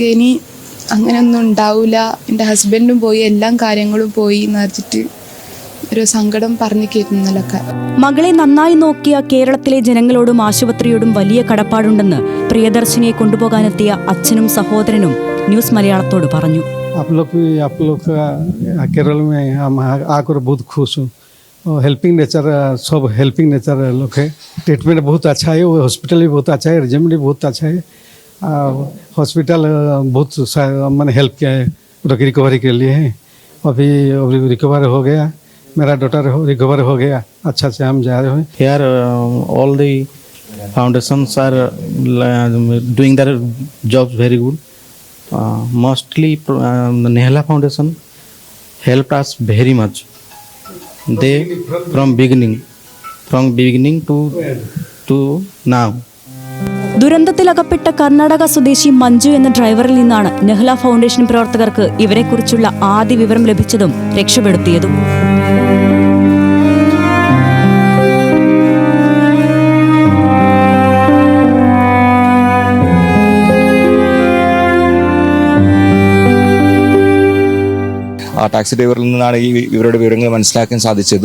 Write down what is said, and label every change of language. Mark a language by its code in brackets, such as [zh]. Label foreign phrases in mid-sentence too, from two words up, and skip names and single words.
[ml] ഇനി അങ്ങനെയൊന്നും ഉണ്ടാവില്ല, എൻ്റെ ഹസ്ബൻഡും പോയി, എല്ലാ കാര്യങ്ങളും പോയി എന്ന് വെച്ചിട്ട് ഒരു സങ്കടം പറഞ്ഞു കേൾക്കുന്നതിലൊക്കെ. മകളെ നന്നായി നോക്കിയ കേരളത്തിലെ ജനങ്ങളോടും ആശുപത്രിയോടും വലിയ കടപ്പാടുണ്ടെന്ന് പ്രിയദർശിനിയെ കൊണ്ടുപോകാനെത്തിയ അച്ഛനും സഹോദരനും ന്യൂസ് മലയാളത്തോട് പറഞ്ഞു. [hi] केरल में हम आकर बहुत खुश हूँ. [en] helping nature, [hi] सब [en] helping nature [hi] लोग है. ट्रीटमेंट बहुत अच्छा है, हॉस्पिटल भी बहुत अच्छा है, रेजिमेंट भी बहुत अच्छा है. हॉस्पिटल बहुत मैंने हेल्प किया है रिकवरी के लिए. अभी रिकवर हो गया, मेरा डॉटर रिकवर हो गया, अच्छा से हम जा रहे हैं. [en] Here all the foundations are doing their jobs very good. Mostly the Nehla Foundation helped us very much. They from beginning to now. [ml] ദുരന്തത്തിലകപ്പെട്ട കർണാടക സ്വദേശി മഞ്ജു എന്ന ഡ്രൈവറിൽ നിന്നാണ് നെഹ്ല ഫൗണ്ടേഷൻ പ്രവർത്തകർക്ക് ഇവരെക്കുറിച്ചുള്ള ആദ്യ വിവരം ലഭിച്ചതും രക്ഷപ്പെടുത്തിയതും. ടാക്സി ഡ്രൈവറിൽ നിന്നാണ് ഇവരുടെ വിവരങ്ങൾ മനസ്സിലാക്കാൻ സാധിച്ചതും.